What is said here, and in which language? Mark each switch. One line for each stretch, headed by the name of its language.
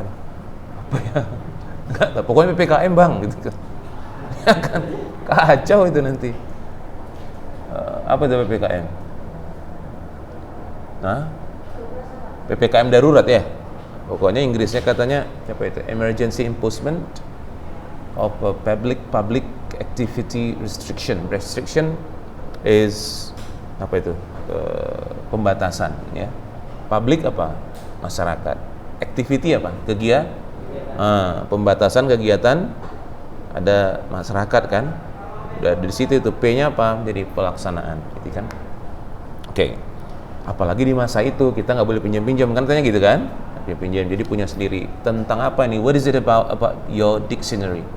Indonesian: Apa ya? Nggak tahu. Pokoknya PPKM bang, gitu kan? Ya kan? Kacau itu nanti. Apa itu PPKM? Nah, PPKM darurat ya. Pokoknya Inggrisnya katanya apa itu?
English: Emergency Imposition of a public activity restriction. Restriction is
Indonesian: apa itu? Pembatasan ya. Public apa? Masyarakat. Activity apa? Kegiatan. Pembatasan kegiatan ada masyarakat kan. Udah di situ itu P-nya apa? Jadi pelaksanaan, gitu kan? Oke. Apalagi di masa itu kita nggak boleh pinjam-pinjam kan, tanya gitu kan? Dia pinjam, jadi punya sendiri. Tentang apa nih?
English: What is it about your dictionary?